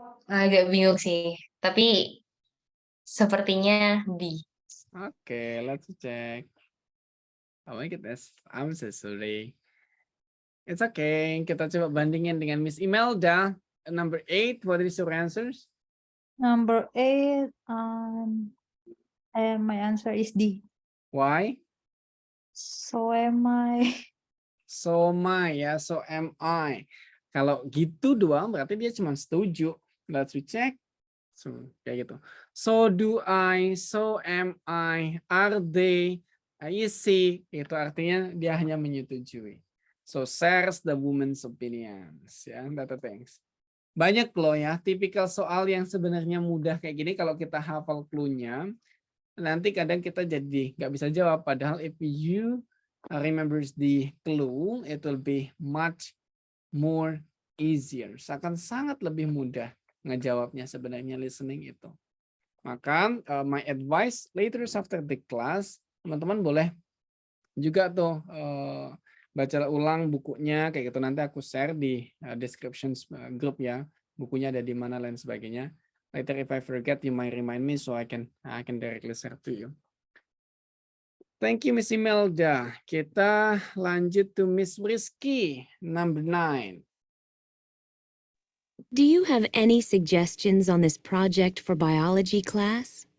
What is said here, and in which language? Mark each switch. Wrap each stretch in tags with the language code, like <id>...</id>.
<id>Agak bingung sih, tapi sepertinya B.</id> <en>Okay, let's check. Oh my goodness, I'm so sorry. It's okay.</en> <id>Kita coba bandingin dengan Miss Imelda.</id> <en>Number 8, what is your answers? Number 8, and my answer is D. Why? So am I. So am I,</en> <id>ya.</id> <en>So am I.</en> <id>Kalau gitu doang, berarti dia cuma setuju.</id> <en>Let's check.</en> <id>So, kayak gitu.</id> <en>So do I, so am I, are they, is she.</en> <id>Itu artinya dia hanya menyetujui.</id> <en>So shares the woman's opinions. Ya, data things.</en> <id>Banyak loh ya, tipikal soal yang sebenarnya mudah kayak gini kalau kita hafal clue-nya. Nanti kadang kita jadi nggak bisa jawab.</id> <en>Padahal if you remembers the clue, it will be much more easier.</en> <id>Akan sangat lebih mudah ngejawabnya sebenarnya listening itu. Maka</id> <en>my advice later after the class,</en> <id>teman-teman boleh juga tuh baca ulang bukunya kayak gitu. Nanti aku share di description group ya. Bukunya ada di mana lain sebagainya.</id> <en>Later if I forget, you might remind me so I can directly share to you. Thank you, Miss Imelda.</en> <id>Kita lanjut</id> <en>to Miss Rizky, number 9. Do you have any suggestions on this project for biology class?</en>